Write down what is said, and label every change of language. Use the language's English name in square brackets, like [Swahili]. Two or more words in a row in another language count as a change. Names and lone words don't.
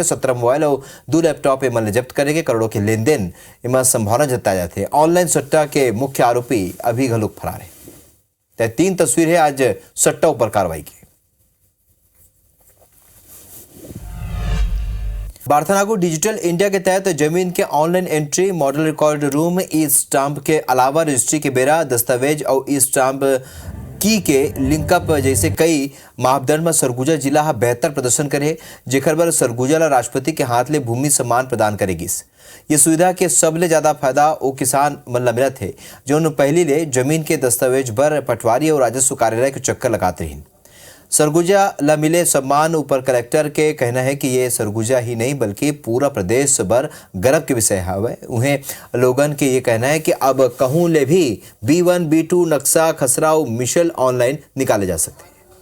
[Chhattisgarhi] 17 मोबाइल और 2 लैपटॉप एमन जब्त करेंगे। करोड़ों के लेन देन एम संभावना जताया जाते हैं। ऑनलाइन सट्टा के मुख्य आरोपी अभी घलो फरार है। 3 तस्वीर है आज सट्टा ऊपर कार्रवाई की। बार्थनागु डिजिटल इंडिया के तहत जमीन के [English] online entry, model record room, e stamp [Chhattisgarhi] के अलावा रजिस्ट्री के बेरा दस्तावेज और [English] e stamp [Chhattisgarhi] की के लिंकअप जैसे कई मापदंड में सरगुजा जिला बेहतर प्रदर्शन करे। जेकर बर सरगुजा ला राष्ट्रपति के हाथ ले भूमि सम्मान प्रदान करेगी। ये सुविधा के सबले ज्यादा फायदा वो किसान मन ला मिलत है जो पहली ले जमीन के दस्तावेज बर पटवारी और राजस्व कार्यालय के चक्कर लगाते रही। सरगुजा ला मिले सम्मान ऊपर कलेक्टर के कहना है कि ये सरगुजा ही नहीं बल्कि पूरा प्रदेश भर गर्व के विषय है। उन्हें लोगन के ये कहना है कि अब कहूँ ले भी B1 B2 नक्शा खसराव मिशल ऑनलाइन निकाले जा सकते हैं।